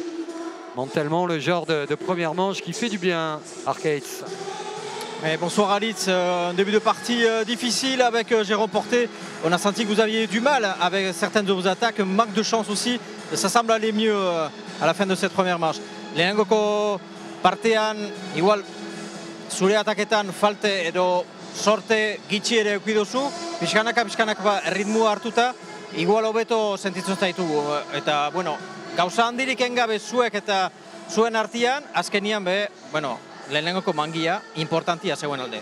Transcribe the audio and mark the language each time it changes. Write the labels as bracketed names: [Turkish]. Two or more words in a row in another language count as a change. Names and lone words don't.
[French] Mentalement, le genre de première manche qui fait du bien, Arcades. Bonsoir Aritz, un début de partie difficile avec Jérôme Porté. On a senti que vous aviez du mal avec certaines de vos attaques, manque de chance aussi. Ça semble aller mieux à la fin de cette première manche. [Basque] Lehenengoko partean, igual zure ataketan falte edo sorte gitxi ere eduki duzu, pixkanaka ritmua hartuta, igual hobeto sentitzen zaitugu. Eta, bueno, gauza handirik engabe zuek eta zuen artean, azkenian lehenengoko mangia importantia zeuen alde.